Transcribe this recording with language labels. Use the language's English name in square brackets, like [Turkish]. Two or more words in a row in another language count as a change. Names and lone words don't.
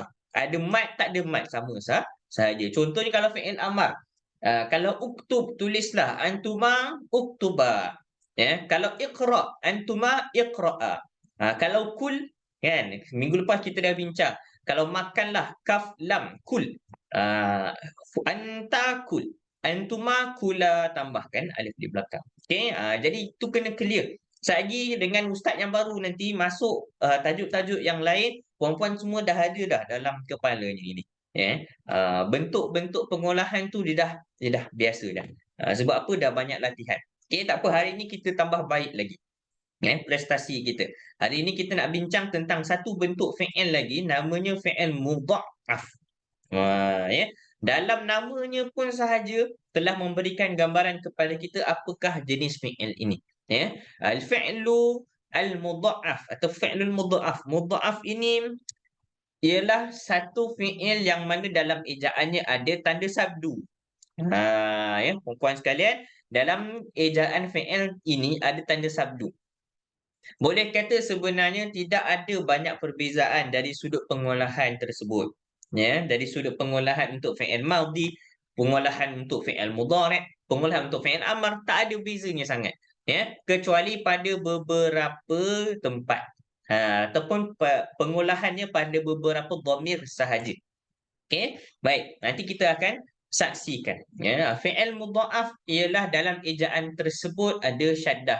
[Malay] Ada mat tak ada mat, sama saja. Contohnya kalau [Arabic] فعل أمر, [Malay] kalau uktub tulislah, [Arabic] أنتما اكتبا. [Malay] Ya, kalau iqra, [Arabic] أنتما اقرآ. [Malay] Kalau kul, kan, minggu lepas kita dah bincang. Kalau makanlah, [Arabic] كاف لام كل. أنت كل، أنتما كلا, [Malay] tambahkan alif di belakang. Okey, jadi itu kena clear. Selagi dengan ustaz yang baru nanti masuk tajuk-tajuk yang lain, puan-puan semua dah ada dah dalam kepalanya ini. Bentuk-bentuk pengolahan tu dia dah biasa dah. Sebab apa? Dah banyak latihan. Okey, tak apa, hari ni kita tambah baik lagi. Prestasi kita. Hari ini kita nak bincang tentang satu bentuk fi'il lagi, namanya [Arabic] فعل مضعف. [Malay] Ya. Dalam namanya pun sahaja telah memberikan gambaran kepada kita apakah jenis fi'il ini. Ya. [Arabic] الفعل المضعف atau فعل المضعف. [Malay] Mudha'af ini ialah satu fi'il yang mana dalam ejaannya ada tanda sabdu. Ya, puan-puan sekalian, dalam ejaan fi'il ini ada tanda sabdu. Boleh kata sebenarnya tidak ada banyak perbezaan dari sudut pengolahan tersebut. Ya, dari sudut pengolahan untuk [Arabic] فعل ماض, [Malay] pengolahan untuk [Arabic] فعل مضارع', [Malay] pengolahan untuk [Arabic] فعل أمر, [Malay] tak ada bezanya sangat. Ya, kecuali pada beberapa tempat. Ataupun pengolahannya pada beberapa dhamir sahaja. Okey, baik. Nanti kita akan saksikan. Ya, [Arabic] فعل مضعف [Malay] ialah dalam ejaan tersebut ada syaddah.